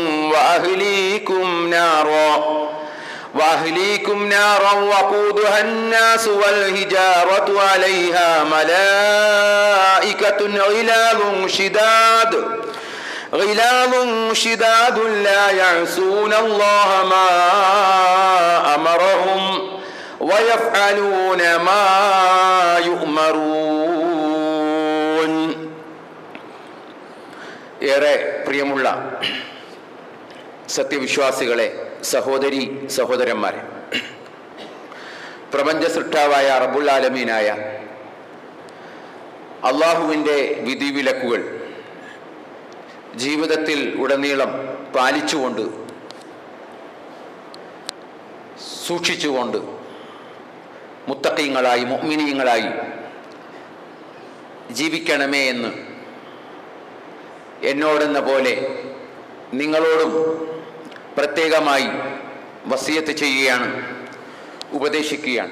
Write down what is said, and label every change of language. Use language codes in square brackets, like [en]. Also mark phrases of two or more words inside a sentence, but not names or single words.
[ar] وأهليكم نارا وقودها الناس والحجارة عليها ملائكة غلاظ شداد لا يعصون الله ما أمرهم ويفعلون ما يؤمرون. [ml] ഏറെ പ്രിയമുള്ള സത്യവിശ്വാസികളെ, സഹോദരി സഹോദരന്മാരെ, പ്രപഞ്ച സൃഷ്ടാവായ [ar] رب العالمين [ml] അള്ളാഹുവിൻ്റെ വിധിവിലക്കുകൾ ജീവിതത്തിൽ ഉടനീളം പാലിച്ചുകൊണ്ട് സൂക്ഷിച്ചുകൊണ്ട് മുത്തഖീങ്ങളായി മുഅ്മിനീങ്ങളായി ജീവിക്കണമേ എന്ന് എന്നോടെന്ന പോലെ നിങ്ങളോടും പ്രത്യേകമായി വസിയത്ത് ചെയ്യുകയാണ്, ഉപദേശിക്കുകയാണ്.